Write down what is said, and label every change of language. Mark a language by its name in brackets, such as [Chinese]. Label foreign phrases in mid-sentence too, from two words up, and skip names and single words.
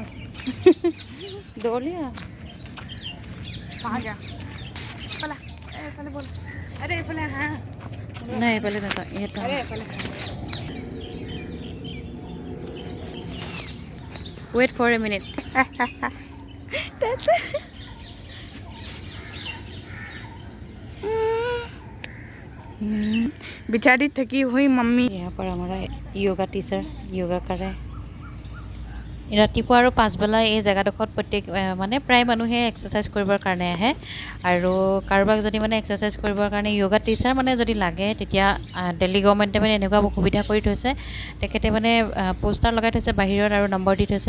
[Assamese] দৌৰিয়া ভাগা এইফালে এইফালে ব'ল। আৰে এইফালে আহা। নাই এইফালে নাযাওঁ, ইয়াতে এইফালে [English] Wait for a minute. [Hindi] बेचारी थकी हुई मम्मी। यहाँ पर हमारा योगा टीचर योगा करे। [Assamese] ৰাতিপুৱা আৰু পাছবেলা এই জেগাডোখৰত মানে প্ৰায় মানুহে এক্সাৰচাইজ কৰিবৰ কাৰণে আহে। আৰু কাৰোবাক যদি মানে এক্সাৰচাইজ কৰিবৰ কাৰণে য়োগা টিচাৰ মানে যদি লাগে, তেতিয়া দিল্লী গভৰ্ণমেণ্টে মানে এনেকুৱা সুবিধা কৰি থৈছে। তেখেতে মানে পোষ্টাৰ লগাই থৈছে বাহিৰত আৰু নম্বৰ দি থৈছে।